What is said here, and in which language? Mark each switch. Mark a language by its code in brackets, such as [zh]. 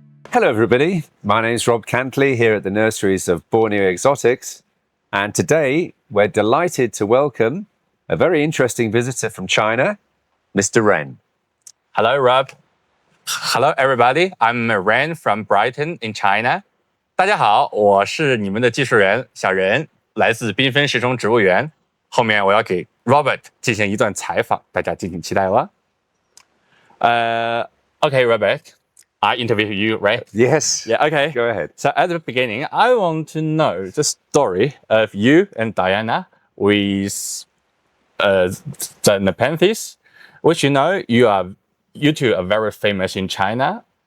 [en] Hello everybody, my name is Rob Cantley here at the nurseries of Borneo Exotics, and today we're delighted to welcome a very interesting visitor from China, Mr. Ren. Hello, Rob. Hello, everybody. I'm Ren from Brighton in China. [zh] 大家好，我是你们的技术员小任，来自缤纷时钟植物园。后面我要给 Robert 进行一段采访，大家敬请期待吧。 [en] Okay, Robert.I interview you, right? Yes. Yeah, okay. Go ahead. So at the beginning, I want to know the story of you and Diana with the Nepenthes, which you two are very famous in China.